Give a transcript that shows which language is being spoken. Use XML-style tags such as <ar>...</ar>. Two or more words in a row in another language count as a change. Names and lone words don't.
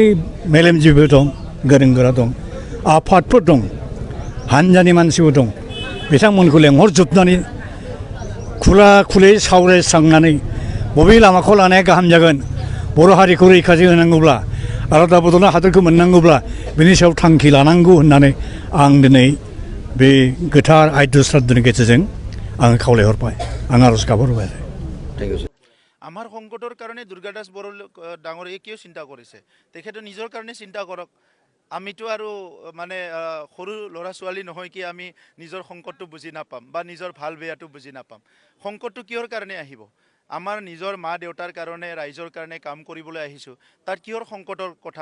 <brx>मेलेमजिबिफोर दं गोरों गोरा दं आफादफोर दं हानजानि मानसिफोर दं बिथांमोनखौ लेंहरजोबनानै खुला खुलि सावरायस्रांनानै बबे लामाखौ लानाया गाहाम जागोन बर' हारिखौ रैखाथि होनांगौब्ला आलादा बद'लेण्ड हादरखौ मोननांगौब्ला बिनि सायाव थांखि लानांगौ होननानै आं दिनै बे गोथार आयद श्राद्धनि गेजेरजों आं खावलायहरबाय आं आरज गाबहरबाय</brx> <as>আমাৰ সংকটৰ কাৰণে দুৰ্গা দাস বড়ো ডাঙৰীয়ে কিয় চিন্তা কৰিছে তেখেতে নিজৰ কাৰণে চিন্তা কৰক আমিতো আৰু মানে সৰু ল'ৰা ছোৱালী নহয় কি আমি নিজৰ সংকটটো বুজি নাপাম বা নিজৰ ভাল বেয়াটো বুজি নাপাম সংকটটো কিহৰ কাৰণে আহিব আমাৰ নিজৰ মা দেউতাৰ কাৰণে ৰাইজৰ কাৰণে কাম কৰিবলৈ আহিছোঁ তাত কিহৰ সংকটৰ কথা</as>